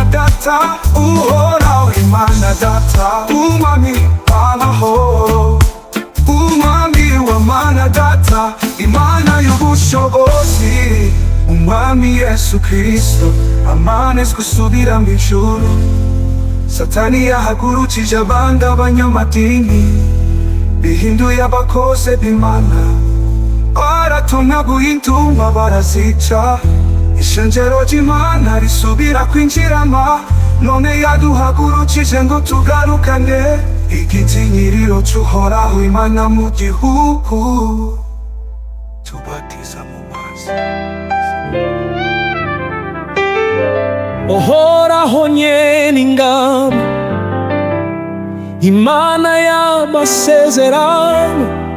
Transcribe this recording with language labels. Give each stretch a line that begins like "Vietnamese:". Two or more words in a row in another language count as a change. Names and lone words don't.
Rundi: Data, uhoraho Imana Data, umwami w'amahoro, umwami w'amana Data, Imana y'ubushobozi, umwami Yesu Kristo amanes gusubira mu ijuru, Satani yahagurukije abandi abanyamadini, bihinduye abakozi b'Imana, baratonaguye intumwa barazica, ishengero ry'Imana risubira kwinjirama, none yaduhagurukije ngo tugarukane igitinyiriro c'uhoraho Imana mu gihugu, tubatiza mu mazi. Uhoraho nyene ingabo, Imana y'amasezerano,